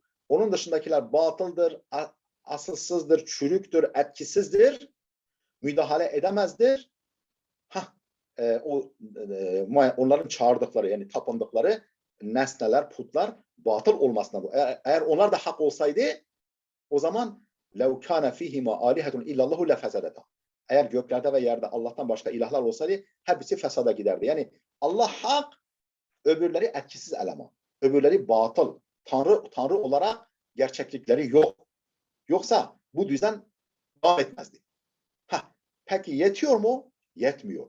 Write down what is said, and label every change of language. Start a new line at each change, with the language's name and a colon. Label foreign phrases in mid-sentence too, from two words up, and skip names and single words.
Turkish: Onun dışındakiler batıldır, asılsızdır, çürüktür, etkisizdir, müdahale edemezdir. Onların çağırdıkları yani tapındıkları nesneler, putlar batıl olmasından. Eğer onlar da hak olsaydı o zaman
Arabic: لَوْ كَانَ فِيهِمَا آلِهَةٌ اِلَّا اللّٰهُ لَفَسَدَتَا.
Turkish: Eğer göklerde ve yerde Allah'tan başka ilahlar olsaydı hepsi fesada giderdi. Yani Allah hak, öbürleri etkisiz eleman. Öbürleri batıl. Tanrı olarak gerçeklikleri yok. Yoksa bu düzen devam etmezdi. Peki yetiyor mu? Yetmiyor.